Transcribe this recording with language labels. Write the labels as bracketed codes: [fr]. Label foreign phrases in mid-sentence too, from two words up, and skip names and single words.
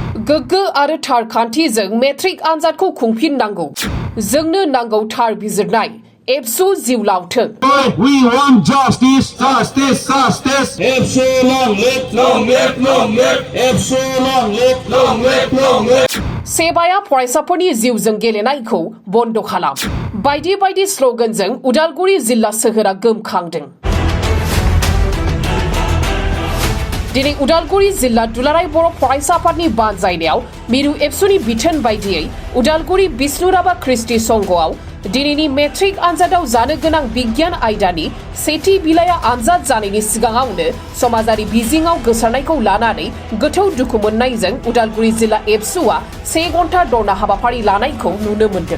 [brx] गोग्गो आरो थार खान्थिजों मेट्रिक आनजादखौ खुंफिननांगौ। जोंनो नांगौ थार बिजिरनाय। एबसु जिउ लावथों। [en] We want justice, justice, justice. Epso long live, long live, long live. Epso long live, long live, long live. [brx] सेबाया फरायसाफोरनि जिउजों गेलेनायखौ बन्द खालाम। बायदि बायदि स्ल'गानजों उदालगुरि जिल्ला सोहोरा गोमखांदों। दिनै उदालगुरि जिल्ला दुलाराय बर' फरायसा आफादनि बानजायनायाव मिरु एबसुनि बिथोन बायदियै उदालगुरि बिष्णुराभा ख्रिस्टि संघआव दिनैनि मेट्रिक आनजादाव जानो गोनां बिगियान आयदानि सेथि बिलाइया आनजाद जानायनि सिगाङावनो समाजारि बिजिङाव गोसारनायखौ लानानै गोथौ दुखु मोननायजों उदालगुरि जिल्ला एबसुआ 1 घन्टा धरना हाबाफारि लानायखौ नुनो मोन्दों।